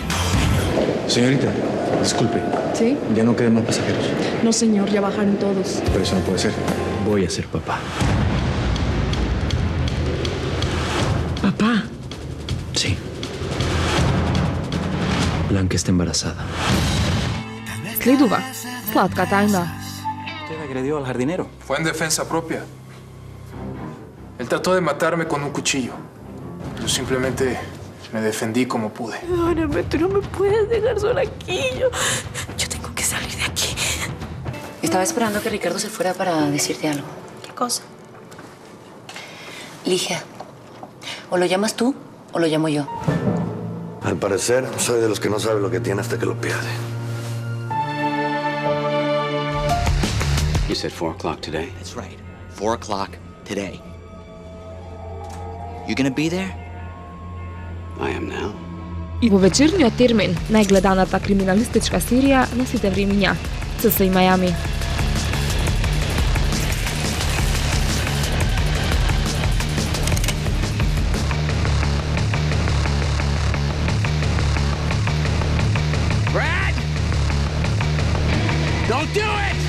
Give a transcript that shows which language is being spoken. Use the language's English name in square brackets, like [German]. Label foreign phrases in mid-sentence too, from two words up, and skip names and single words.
[Spanish] Señorita, disculpe. ¿Sí? Ya no quedan más pasajeros. No, señor, ya bajaron todos. Pero eso no puede ser. Voy a ser papá. Papá. Sí. Blanca está embarazada. [Macedonian] Следува. Сладка тайна. [Spanish] Usted agredió al jardinero. Fue en defensa propia. Él trató de matarme con un cuchillo. Yo simplemente me defendí como pude. Perdóname, tú no me puedes dejar sola aquí. Yo tengo que salir de aquí. Estaba esperando que Ricardo se fuera para decirte algo. ¿Qué cosa? Ligia, o lo llamas tú o lo llamo yo. Al parecer, soy de los que no sabe lo que tiene hasta que lo pierde. [English] You said 4 o'clock today. That's right. 4 o'clock today. You gonna be there? I am now. [Macedonian] Во вечерниот термин, најгледаната криминалистичка серија на сите времиња, CSI Miami. [English] Brad! Don't do it!